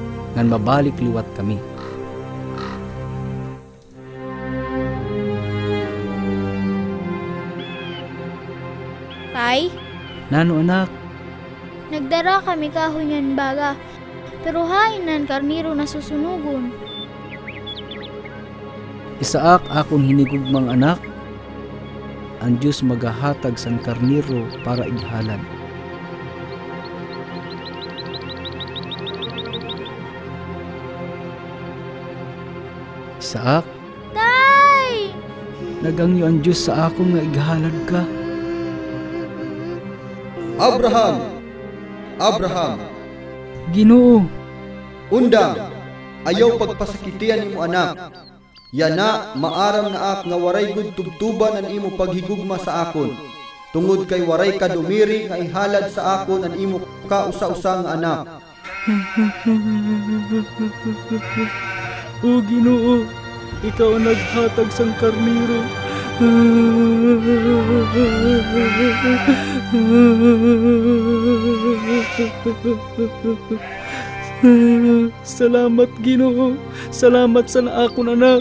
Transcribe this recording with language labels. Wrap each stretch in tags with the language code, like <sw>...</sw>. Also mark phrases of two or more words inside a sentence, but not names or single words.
<war>ngan mabalik liwat kami. Tay, Nano anak, nagdara kami kahunyan baga, pero hain nan karniro na susunugon. isaak akon hinigugmang anak, ang Diyos magahatag san karniro para ighalan. Isaak, Tay! nagangyo ang Diyos sa akong nga ighalan ka. Abraham! Abraham! Ginoo, Undang! Ayaw pagpasakitian imo anak. Yana maaram na ak nga waray gud tubtuban ang imo paghigugma sa akon. Tungod kay waray ka dumiri nga ihalad sa akon ang imo kausa-usa nga anak. o Ginoo, ikaw ang naghatag sang karniro. Salamat Ginoo, salamat sa akon anak.</war>